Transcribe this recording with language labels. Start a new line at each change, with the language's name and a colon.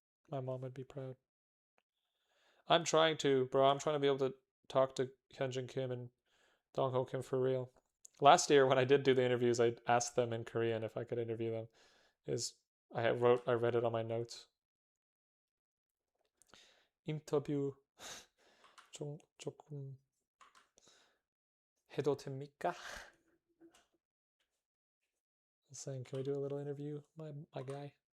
English: My mom would be proud. I'm trying to, bro. I'm trying to be able to talk to Hyunjin Kim and Dong Ho Kim for real. Last year when I did do the interviews, I asked them in Korean if I could interview them. Is I read it on my notes.
Korean: 인터뷰 조금 해도 됩니까?
English: Saying, can we do a little interview, my guy?